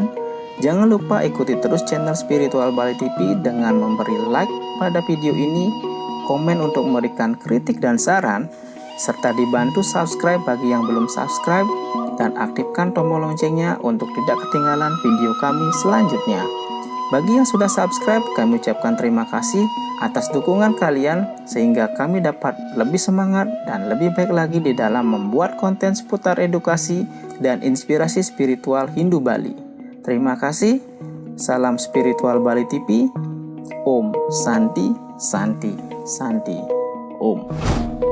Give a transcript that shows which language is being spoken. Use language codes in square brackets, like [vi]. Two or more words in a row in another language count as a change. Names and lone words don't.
[id] Jangan lupa ikuti terus channel Spiritual Bali TV dengan memberi like pada video ini, komen untuk memberikan kritik dan saran, serta dibantu subscribe bagi yang belum subscribe, dan aktifkan tombol loncengnya untuk tidak ketinggalan video kami selanjutnya. Bagi yang sudah subscribe, kami ucapkan terima kasih atas dukungan kalian sehingga kami dapat lebih semangat dan lebih baik lagi di dalam membuat konten seputar edukasi dan inspirasi spiritual Hindu Bali. Terima kasih. Salam Spiritual Bali TV. [sa] Om Santi Santi Santi Om.